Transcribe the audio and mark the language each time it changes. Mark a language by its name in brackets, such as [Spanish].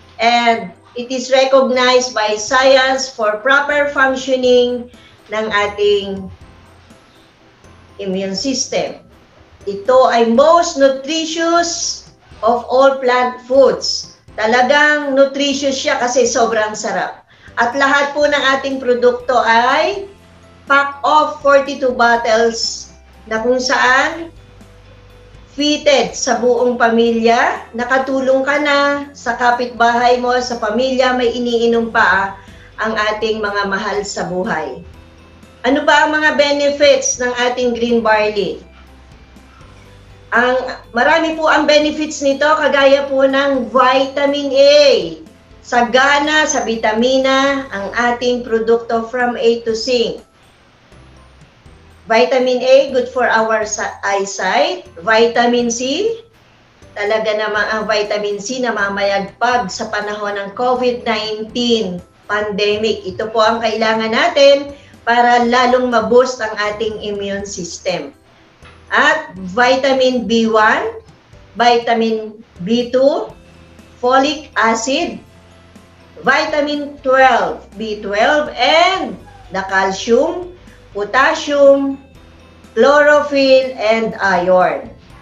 [English] And it is recognized by science for proper functioning [Filipino] ng ating [English] immune system. [Filipino] Ito ay [English] most nutritious of all plant foods. [Filipino] Talagang nutritious siya kasi sobrang sarap. At lahat po ng ating produkto ay [English] pack of 42 bottles [Filipino] na kung saan fitted sa buong pamilya, nakatulong ka na sa kapitbahay mo, sa pamilya, may iniinom pa ang ating mga mahal sa buhay. Ano ba ang mga benefits ng ating green barley? Marami po ang benefits nito, kagaya po ng vitamin A. Sagana sa vitamina ang ating produkto [English] from A to Z. Vitamin A, good for our eyesight. [Filipino] Vitamin C, talaga naman ang vitamin C na mamayagpag sa panahon ng COVID-19 pandemic. Ito po ang kailangan natin para lalong ma-boost ang ating immune system. [English] At vitamin B1, vitamin B2, folic acid, vitamin 12, B12, and the calcium, potassium, chlorophyll, and iron.